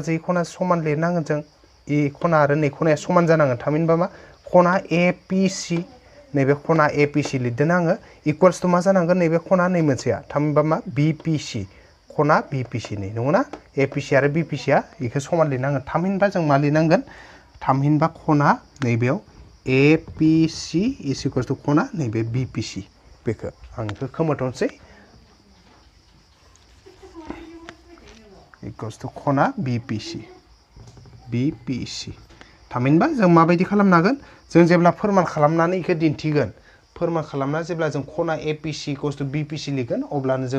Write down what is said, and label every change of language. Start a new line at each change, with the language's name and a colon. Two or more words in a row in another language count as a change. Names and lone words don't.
Bodo: जै खना समान लिरनांगोन जों इ खना आरो नै खनाया समान जानांगोन थामहिनबा मा खना APC नैबे खना APC लिरदों आङो
English: equals to
Bodo: मा जानांगोन नैबे खना नै मोनसेया थामहिनबा मा BPC खना BPC नै नंगौना APC आरो BPC आ बेखौ समान लिरनांगोन थामहिनबा जों मा लिरनांगोन थामहिनबा खना नैबेयाव APC
English: is equals to
Bodo: खना नैबे BPC बेखौ आं बेखौ खोमोरथ'नोसै
English: equals to
Bodo: खना BPC थामहिनबा जों माबायदि खालामनो हागोन जों जेब्ला फोरमान खालामनानै इखौ दिन्थिगोन फोरमान खालामना जेब्ला जों खना APC इक्वल्स टु BPC लिरगोन अब्लानो जों